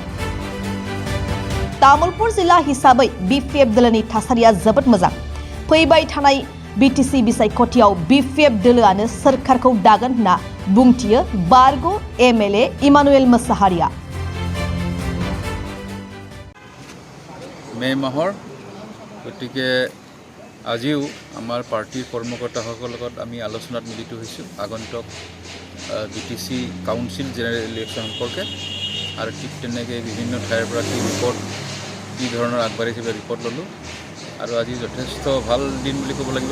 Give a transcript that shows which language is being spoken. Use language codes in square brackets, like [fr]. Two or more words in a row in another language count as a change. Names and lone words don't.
[brx] तामुलपुर जिल्ला हिसाबै बिपिएफ दोलोनि थासारिया जोबोद मोजां। फैबाय थानाय बिटिसि बिसायख'थियाव बिपिएफ दोलोआनो सोरखारखौ दागोन होनना बुंथियो बारग' एमएलए इमानुएल मोसाहारिया। [as] মে মাহৰ গতিকে আজিও আমাৰ পাৰ্টিৰ কৰ্মকৰ্তাসকলৰ লগত আমি আলোচনাত মিলিত হৈছোঁ আগন্তুক বিটিসি [en] council general election [as] সম্পৰ্কে আৰু ঠিক তেনেকৈ বিভিন্ন ঠাইৰ পৰা কি ৰিপৰ্ট কি ধৰণৰ আগবাঢ়িছে ৰিপৰ্ট ল'লোঁ আৰু আজি যথেষ্ট ভাল দিন বুলি ক'ব লাগিব।